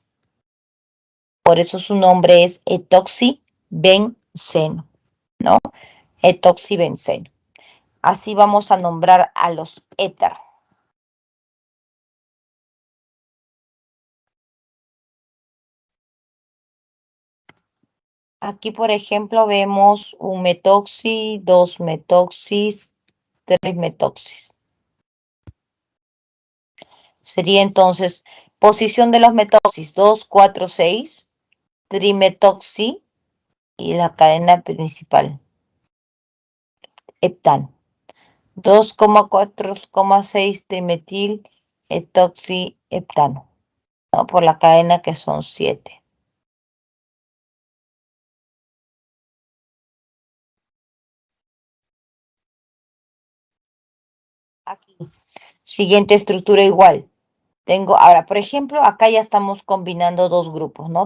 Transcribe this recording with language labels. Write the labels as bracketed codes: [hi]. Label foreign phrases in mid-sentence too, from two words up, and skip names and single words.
[es] Por eso su nombre es etoxibenceno, ¿no? Etoxibenceno. Así vamos a nombrar a los éter. Aquí, por ejemplo, vemos un metoxi, 2 metoxis, 3 metoxis. Sería entonces posición de los metoxis 2, 4, 6, trimetoxi y la cadena principal, heptano. 2,4,6 trimetil etoxiheptano, ¿no? Por la cadena que son 7. Aquí, siguiente estructura igual. Tengo, ahora, por ejemplo, acá ya estamos combinando dos grupos, ¿no?